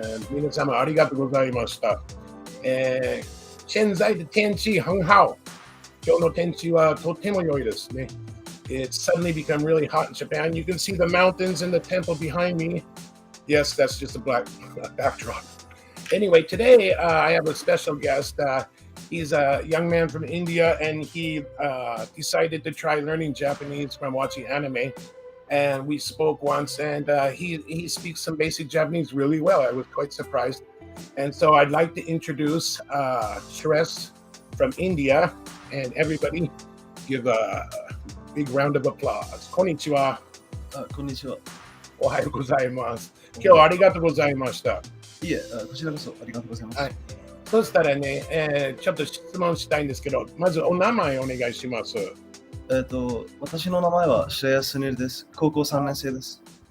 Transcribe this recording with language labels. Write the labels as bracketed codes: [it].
[ja] 皆様ありがとうございました。 [zh] 現在的天气很好。 [ja] 今日の天気はとても良いですね。 [en] It's suddenly become really hot in Japan. You can see the mountains and the temple behind me. Yes, that's just a black backdrop. Anyway, today I have a special guest. He's a young man from India, and he decided to try learning Japanese from watching anime. And we spoke once, and he speaks some basic Japanese really well. I was quite surprised. And so I'd like to introduce Suresh from India, and everybody give a big round of applause. [ja] こんにちは。こんにちは。おはようございます。今日はありがとうございました。いえ、こちらこそありがとうございます。はい。そしたらね、ちょっと質問したいんですけど、まずお名前お願いします。私の名前はシレヤスニルです。高校3年生です。